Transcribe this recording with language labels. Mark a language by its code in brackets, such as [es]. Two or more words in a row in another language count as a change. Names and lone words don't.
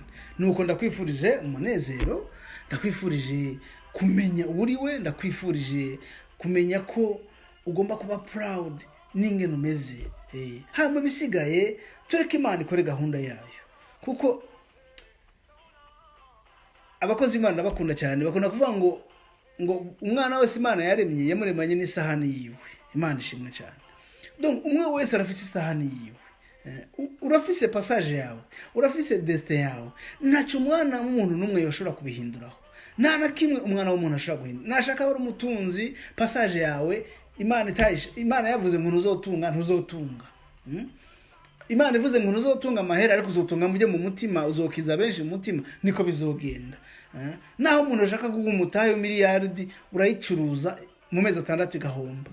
[rn] Nuko ndakwifurije umunezero, ndakwifurije kumenya uriwe, ndakwifurije kumenya ko ugomba kuba proud n'ingene umeze. Hama bisigaye tureke Imana ikore gahunda yayo, kuko abakozi Imana bakunda cyane, bakunda kuvuga ngo umwana wese Imana yaremye yamuremanye n'isahani yiwe. Imana ishimwe cyane. Donc umwe wese arafise isahani yiwe. Urafise passage yawe, urafise destin yawe, ntacu umwana w'umuntu numwe yoshobora kubihinduraho. Nta na kimwe umwana w'umuntu ashobora guhindura. Nashaka bari umutunzi, passage yawe Imana yavuze ngo ntuzotunga. Imana ivuze ngo ntuzotunga amahera, ariko uzotunga mujye mu mutima, uzokiza benshi mu mutima, niko bizogenda. Naho umuntu ashaka kuguha umutahe miliyardi, urayicuruza mu mezi 6 igahomba.